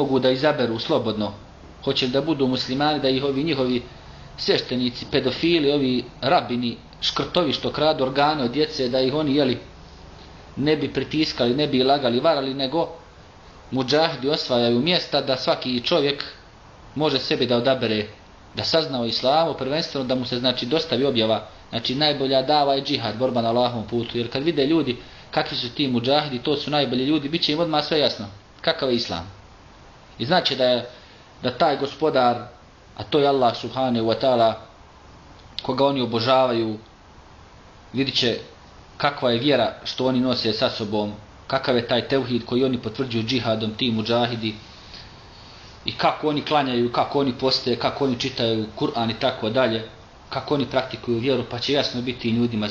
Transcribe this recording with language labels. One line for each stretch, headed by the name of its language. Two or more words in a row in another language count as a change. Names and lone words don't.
Bosnian: mogu da izaberu slobodno, hoće da budu muslimani, da ih ovi njihovi sveštenici, pedofili, ovi rabini, škrtovi što kradu organe od djece, da ih oni ne bi pritiskali, ne bi lagali, varali, nego mudžahidi osvajaju mjesta da svaki čovjek može sebi da odabere, da sazna o islamu, prvenstveno da mu se znači dostavi objava, znači najbolja dava je džihad, borba na Allahovom putu, jer kad vide ljudi kakvi su ti mudžahidi, to su najbolji ljudi, bit će im odmah sve jasno kakav je islam. I znači da taj gospodar, a to je Allah
Arabic: سبحانه وتعالى,
Bosnian: koga oni obožavaju, vidit će kakva je vjera što oni nose sa sobom, kakav je taj tevhid koji oni potvrđuju džihadom, ti mudžahidi, i kako oni klanjaju, kako oni poste, kako oni čitaju Kur'an i tako dalje, kako oni praktikuju vjeru, pa će jasno biti ljudima.